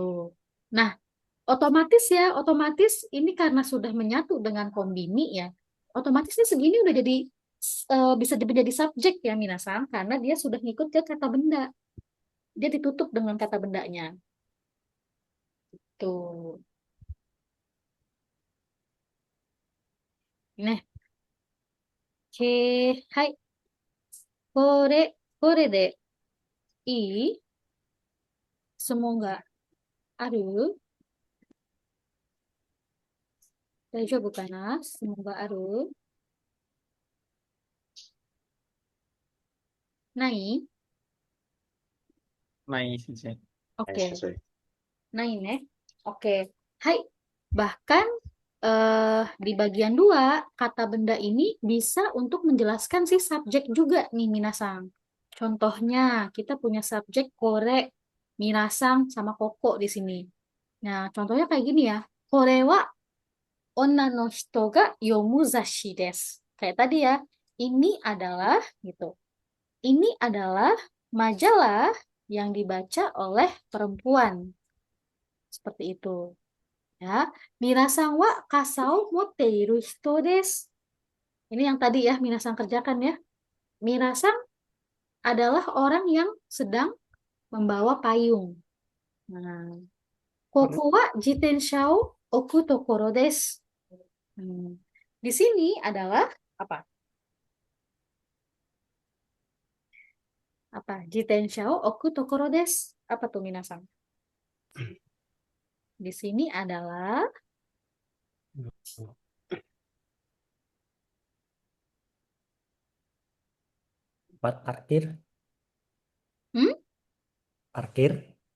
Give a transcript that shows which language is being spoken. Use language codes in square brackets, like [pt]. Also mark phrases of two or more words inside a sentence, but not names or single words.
[id] Nah, otomatis ini karena sudah menyatu dengan kombini ya, otomatisnya segini udah jadi bisa menjadi subjek ya Minasang karena dia sudah ngikut ke kata benda. Dia ditutup dengan kata bendanya. Tuh. Nah, hai. [ja] これでいい質問がある？大丈夫かな？質問がある？ない？ [id] Nice saja. Oke, Sesuai. [ja] ないね. [id] Oke. Hai. Bahkan di bagian 2 kata benda ini bisa untuk menjelaskan si subjek juga nih Minasang. Contohnya, kita punya subjek kore, Minasang sama koko di sini. Nah, contohnya kayak gini ya. [ja] これは女の人が読む雑誌です. [id] Kayak tadi ya. Ini adalah gitu. Ini adalah majalah yang dibaca oleh perempuan. Seperti itu. Ya. [ja] 皆さんは傘を持っている人です. [id] Ini yang tadi ya Minasan kerjakan ya. Minasan adalah orang yang sedang membawa payung. [ja] Nah, ここは自転車を置く所です. [id] Di sini adalah apa? Apa? [ja] 自転車を置く所です. [id] Apa tuh Minasan? Di sini adalah Tempat parkir. hmm? Parkir.